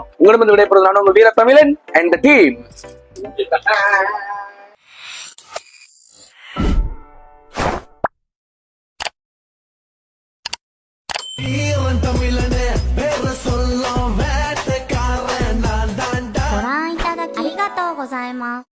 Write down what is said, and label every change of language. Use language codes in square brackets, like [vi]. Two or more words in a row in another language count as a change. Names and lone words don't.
[ta] உங்களிடம் விடைபெறுவது நான் உங்கள் வீர தமிழன் [en] and the team. [ta] தமிழனே பேர சொல்லும் வேட்டக்காரன் நான் தாண்டா. [ja] ご覧いただきありがとうございます。